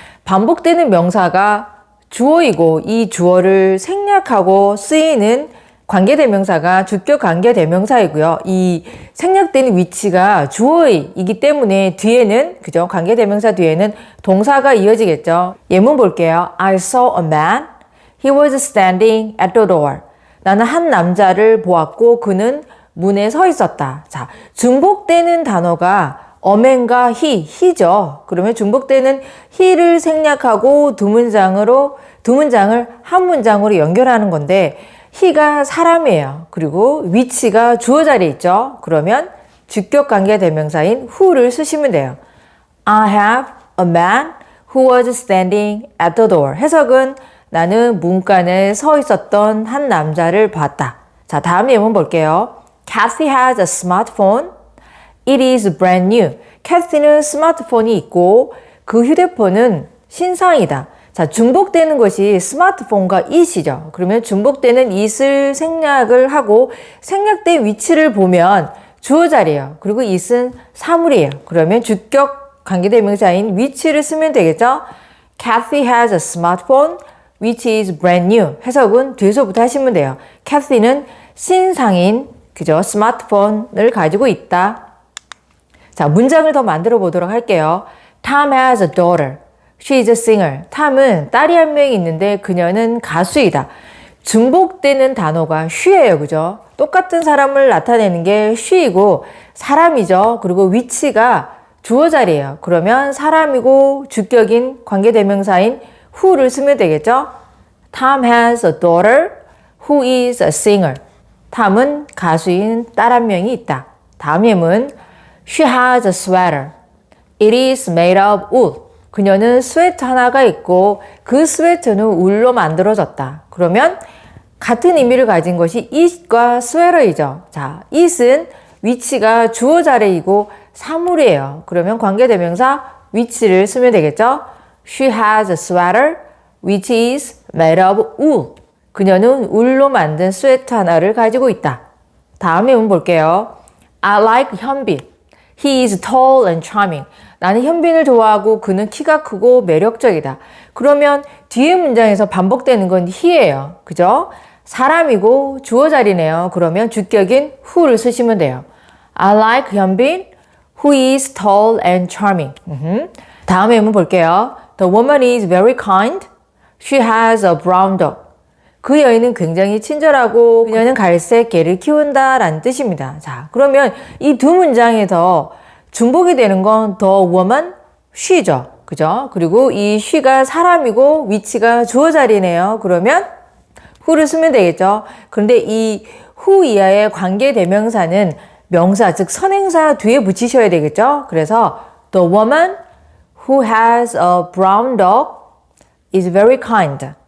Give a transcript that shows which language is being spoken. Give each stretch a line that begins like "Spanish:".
Korean: 반복되는 명사가 주어이고 이 주어를 생략하고 쓰이는 관계대명사가 주격 관계대명사이고요. 이 생략되는 위치가 주어이기 때문에 뒤에는, 그죠? 관계대명사 뒤에는 동사가 이어지겠죠. 예문 볼게요.
English: I saw a man. He was standing at the door.
Korean: 나는 한 남자를 보았고 그는 문에 서 있었다. 자, 중복되는 단어가 a man과 he죠. 그러면 중복되는 he를 생략하고 두 문장을 한 문장으로 연결하는 건데, he가 사람이에요. 그리고 which가 주어 자리에 있죠. 그러면 주격 관계대명사인 who를 쓰시면 돼요.
English: I have a man who was standing at the door.
Korean: 해석은 나는 문간에 서 있었던 한 남자를 봤다. 자, 다음 예문 볼게요.
English: Kathy has a smartphone. It is brand new.
Korean: 캐시는 스마트폰이 있고 그 휴대폰은 신상이다. 자, 중복되는 것이 스마트폰과 it이죠. 그러면 중복되는 it을 생략을 하고 생략된 위치를 보면 주어 자리예요. 그리고 it은 사물이에요. 그러면 주격 관계대명사인 which를 쓰면 되겠죠.
English: Kathy has a smartphone which is brand new.
Korean: 해석은 뒤에서부터 하시면 돼요. Kathy는 신상인, 그죠? 스마트폰을 가지고 있다. 자, 문장을 더 만들어 보도록 할게요.
English: Tom has a daughter. She is a singer.
Korean: 탐은 딸이 한 명이 있는데 그녀는 가수이다. 중복되는 단어가 she예요. 그죠? 똑같은 사람을 나타내는 게 she이고 사람이죠. 그리고 which가 주어 자리예요. 그러면 사람이고 주격인 관계대명사인 who를 쓰면 되겠죠?
English: Tom has a daughter who is a singer.
Korean: 탐은 가수인 딸 한 명이 있다. 다음 예문.
English: She has a sweater. It is made of wool.
Korean: 그녀는 스웨터 하나가 있고 그 스웨터는 울로 만들어졌다. 그러면 같은 의미를 가진 것이 it과 sweater이죠. 자, it은 위치가 주어 자리이고 사물이에요. 그러면 관계대명사 which를 쓰면 되겠죠.
English: She has a sweater which is made of wool.
Korean: 그녀는 울로 만든 스웨터 하나를 가지고 있다. 다음 예문 볼게요.
English: I like 현빈. He is tall and charming.
Korean: 나는 현빈을 좋아하고 그는 키가 크고 매력적이다. 그러면 뒤에 문장에서 반복되는 건 he예요. 그죠? 사람이고 주어 자리네요. 그러면 주격인 who를 쓰시면 돼요.
English: I like 현빈 who is tall and charming.
Korean: 다음 예문 볼게요.
English: The woman is very kind. She has a brown dog.
Korean: 그 여인은 굉장히 친절하고 그녀는 갈색 개를 키운다 라는 뜻입니다. 자, 그러면 이 두 문장에서 중복이 되는 건 the woman, she죠. 그죠? 그리고 이 she가 사람이고 위치가 주어 자리네요. 그러면 who를 쓰면 되겠죠. 그런데 이 who 이하의 관계대명사는 명사, 즉 선행사 뒤에 붙이셔야 되겠죠.
English: 그래서 the woman who has a brown dog is very kind.